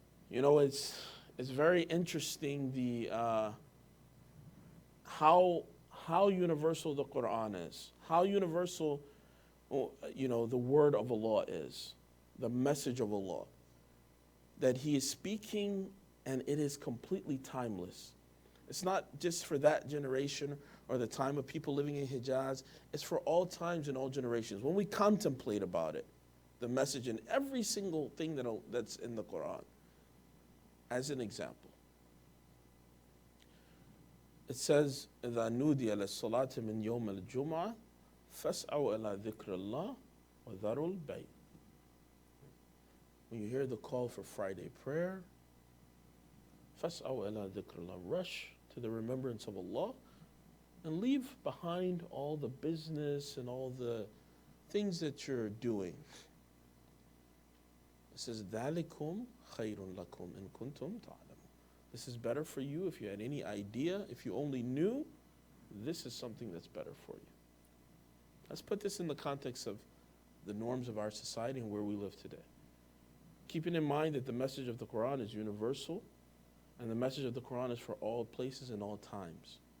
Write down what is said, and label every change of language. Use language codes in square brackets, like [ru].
[en] It's very interesting how universal the Quran is, how universal the word of Allah is, the message of Allah, that He is speaking and it is completely timeless. It's not just for that generation or the time of people living in Hijaz. It's for all times and all generations. When we contemplate about it, the message in every single thing that's in the Quran, as an example. It says, [ar] إِذَا نُودِيَ لِلصَّلَاةِ مِنْ يَوْمِ الْجُمْعَةِ فَاسْعَوْا إِلَىٰ ذِكْرِ اللَّهِ وَذَرُوا الْبَيْعَ. [en] When you hear the call for Friday prayer, [ar] فَاسْعَوْا إِلَىٰ ذِكْرِ اللَّهِ, [en] rush to the remembrance of Allah and leave behind all the business and all the things that you're doing. It says, [ar] ذَلِكُمْ خَيْرٌ لَكُمْ إِن كُنْتُمْ تَعْلَمُونَ. [en] This is better for you if you had any idea, if you only knew, this is something that's better for you. Let's put this in the context of the norms of our society and where we live today. Keeping in mind that the message of the Quran is universal and the message of the Quran is for all places and all times.